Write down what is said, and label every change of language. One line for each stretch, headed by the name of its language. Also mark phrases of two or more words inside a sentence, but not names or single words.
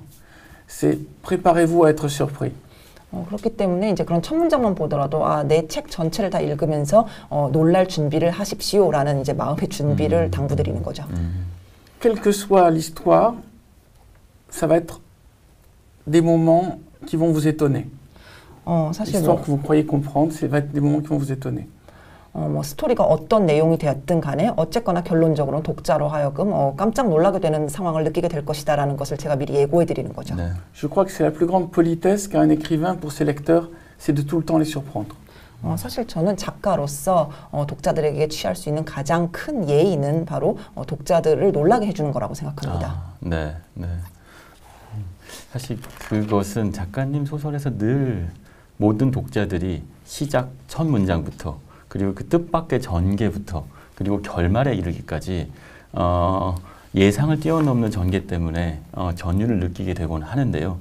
French: C'est préparez-vous à être surpris.
Korean: 그렇기 때문에 이제 그런 첫 문장만 보더라도 내 책 전체를 다 읽으면서 놀랄 준비를 하십시오라는 이제 마음의 준비를 당부드리는 거죠.
French: Quelle que soit l'histoire, ça va être des moments qui vont vous étonner.
Korean: 사실
French: L'histoire que vous croyez comprendre, ça va être des moments qui vont vous étonner.
Korean: 뭐 스토리가 어떤 내용이 되었든 간에 어쨌거나 결론적으로는 독자로 하여금 깜짝 놀라게 되는 상황을 느끼게 될 것이다라는 것을 제가 미리 예고해 드리는 거죠. 네.
French: Je crois que c'est la plus grande politesse qu'a un écrivain pour ses lecteurs, c'est de tout le temps les surprendre.
Korean: 사실 저는 작가로서 독자들에게 취할 수 있는 가장 큰 예의는 바로 독자들을 놀라게 해주는 거라고 생각합니다. 네, 네. 사실 그것은 작가님 소설에서 늘 모든 독자들이 시작 첫 문장부터 그리고 그 뜻밖의 전개부터 그리고 결말에 이르기까지 예상을 뛰어넘는 전개 때문에 전율을 느끼게 되곤 하는데요.